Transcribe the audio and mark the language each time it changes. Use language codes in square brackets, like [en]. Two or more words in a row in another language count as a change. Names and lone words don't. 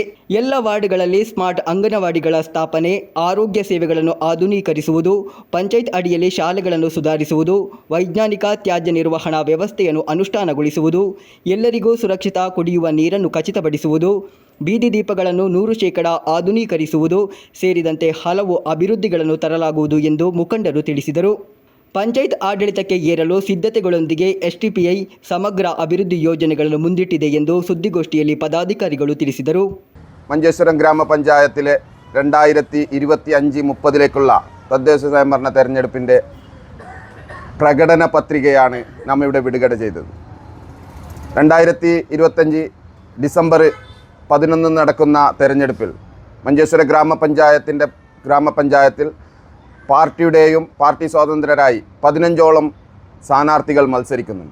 [kn] ಎಲ್ಲ ವಾರ್ಡ್ಗಳಲ್ಲಿ ಸ್ಮಾರ್ಟ್ ಅಂಗನವಾಡಿಗಳ ಸ್ಥಾಪನೆ, ಆರೋಗ್ಯ ಸೇವೆಗಳನ್ನು ಆಧುನೀಕರಿಸುವುದು, ಪಂಚಾಯತ್ ಅಡಿಯಲ್ಲಿ ಶಾಲೆಗಳನ್ನು ಸುಧಾರಿಸುವುದು, ವೈಜ್ಞಾನಿಕ ತ್ಯಾಜ್ಯ ನಿರ್ವಹಣಾ ವ್ಯವಸ್ಥೆಯನ್ನು ಅನುಷ್ಠಾನಗೊಳಿಸುವುದು, ಎಲ್ಲರಿಗೂ ಸುರಕ್ಷಿತ ಕುಡಿಯುವ ನೀರನ್ನು ಖಚಿತಪಡಿಸುವುದು, ಬೀದಿ ದೀಪಗಳನ್ನು 100% ಆಧುನೀಕರಿಸುವುದು ಸೇರಿದಂತೆ ಹಲವು ಅಭಿವೃದ್ಧಿಗಳನ್ನು ತರಲಾಗುವುದು ಎಂದು ಮುಖಂಡರು ತಿಳಿಸಿದರು. ಪಂಚಾಯತ್ ಆಡಳಿತಕ್ಕೆ ಏರಲು ಸಿದ್ಧತೆಗಳೊಂದಿಗೆ ಎಸ್ಡಿಪಿಐ ಸಮಗ್ರ ಅಭಿವೃದ್ಧಿ ಯೋಜನೆಗಳನ್ನು ಮುಂದಿಟ್ಟಿದೆ ಎಂದು ಸುದ್ದಿಗೋಷ್ಠಿಯಲ್ಲಿ ಪದಾಧಿಕಾರಿಗಳು ತಿಳಿಸಿದರು. [ml] മഞ്ചേശ്വരം ഗ്രാമപഞ്ചായത്തിലെ 2025-30ലേക്കുള്ള തദ്ദേശ സ്വയംഭരണ തെരഞ്ഞെടുപ്പിൻ്റെ പ്രകടന പത്രികയാണ് നാം ഇവിടെ വിടുകട ചെയ്തത്. 2025 ഡിസംബർ 11 നടക്കുന്ന തെരഞ്ഞെടുപ്പിൽ മഞ്ചേശ്വര ഗ്രാമപഞ്ചായത്തിൽ പാർട്ടിയുടെയും പാർട്ടി സ്വതന്ത്രരായി 15ഓളം സ്ഥാനാർത്ഥികൾ മത്സരിക്കുന്നുണ്ട്.